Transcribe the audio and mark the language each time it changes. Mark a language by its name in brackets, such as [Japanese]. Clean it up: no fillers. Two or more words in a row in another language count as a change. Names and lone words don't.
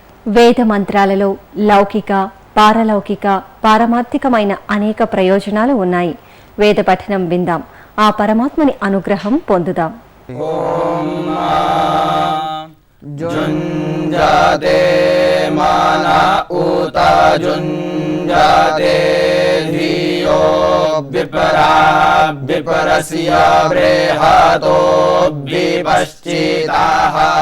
[Telugu] వేద మంత్రాలలో లౌకిక, పారలౌకిక, పారమార్థికమైన అనేక ప్రయోజనాలు ఉన్నాయి. వేద పఠనం విందాం, ఆ పరమాత్మని అనుగ్రహం పొందుదాం. [Sanskrit] जुञ्जते मन उत जुञ्जते धियो विपरा विपरस्य बृहतो विपश्चिताः